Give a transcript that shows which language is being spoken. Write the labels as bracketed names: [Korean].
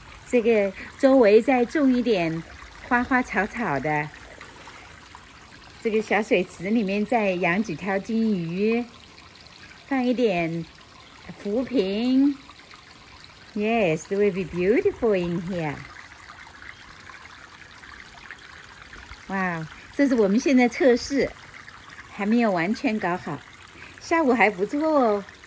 [Chinese] 这个周围再种一点花花草草的，这个小水池里面再养几条金鱼，放一点浮萍。 [English] Yes, it will be beautiful in here. [Chinese] 哇，这是我们现在测试，还没有完全搞好，效果还不错哦。